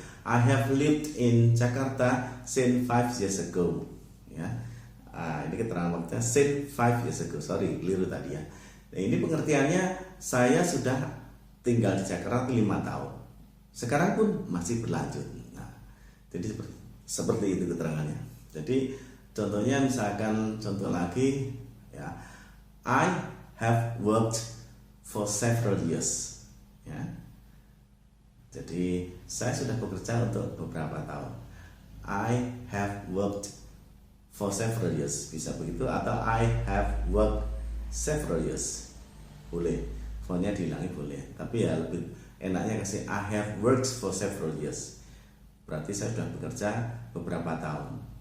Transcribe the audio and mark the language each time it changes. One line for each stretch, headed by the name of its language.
English: I have lived in Jakarta since 5 years ago.
Indonesian: Ya, ini keterangan waktunya
English: since 5 years ago.
Indonesian: Keliru tadi ya. Nah, ini pengertiannya saya sudah tinggal di Jakarta 5 tahun. Sekarang pun masih berlanjut. Nah, jadi seperti itu keterangannya. Jadi contohnya misalkan contoh lagi ya.
English: I have worked for several years. Ya.
Indonesian: Jadi saya sudah bekerja untuk beberapa tahun.
English: I have worked for several years,
Indonesian: bisa begitu, atau
English: I have worked several years,
Indonesian: boleh, for-nya dihilangi boleh, tapi ya lebih enaknya kasih
English: I have worked for several years,
Indonesian: berarti saya sudah bekerja beberapa tahun.